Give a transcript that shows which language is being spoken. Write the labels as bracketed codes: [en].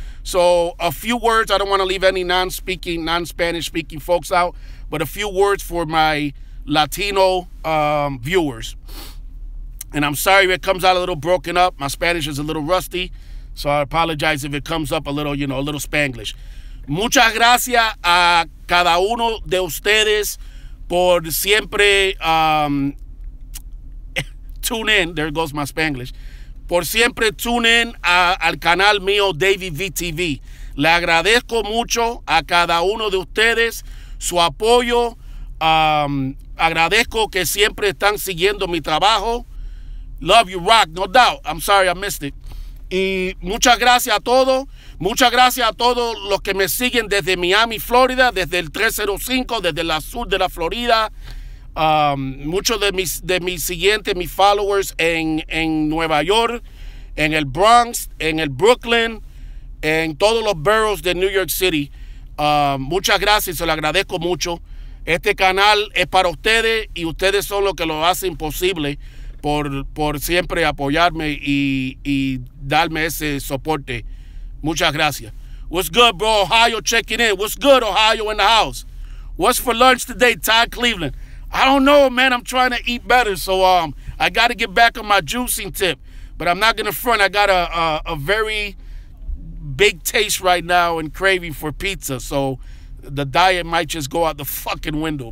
[en] So a few words. I don't want to leave any non-Spanish speaking folks out, but a few words for my Latino viewers. And I'm sorry if it comes out a little broken up. My Spanish is a little rusty, so I apologize if it comes up a little, you know, a little Spanglish. [es] Muchas gracias a cada uno de ustedes por siempre [en] tune in. There goes my Spanglish. [es] Por siempre [en] tune in [es] al canal mío, Davy VTV. Le agradezco mucho a cada uno de ustedes su apoyo. Agradezco que siempre están siguiendo mi trabajo. [en] Love you, rock, no doubt. I'm sorry I missed it. [es] Y muchas gracias a todos. Muchas gracias a todos los que me siguen desde Miami, Florida, desde el 305, desde la sur de la Florida. Muchos de mis siguientes, mis followers en Nueva York, en el Bronx, en el Brooklyn, en todos los boroughs de New York City. Muchas gracias, se lo agradezco mucho. Este canal es para ustedes y ustedes son los que lo hacen posible por siempre apoyarme y darme ese soporte. Muchas gracias. [en] What's good, bro? Ohio checking in. What's good, Ohio in the house? What's for lunch today, Todd Cleveland? I don't know, man. I'm trying to eat better, so I got to get back on my juicing tip. But I'm not going to front. I got a very big taste right now and craving for pizza, so the diet might just go out the fucking window.